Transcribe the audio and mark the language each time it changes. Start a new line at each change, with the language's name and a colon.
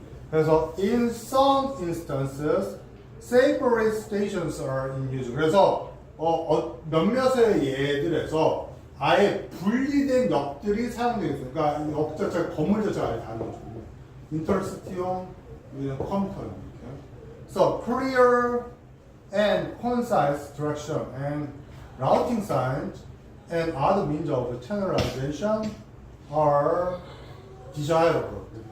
English: 그래서 in some instances separate stations are in use.
Korean: 그래서 몇몇의 예들에서 아예 분리된 역들이 사용되어 있어요. 그러니까 역 자체가, 건물 자체가 아예 다른 거죠.
English: interstition with a comma
Korean: 이렇게.
English: So clear and concise direction and routing signs and other means of channelization are desirable.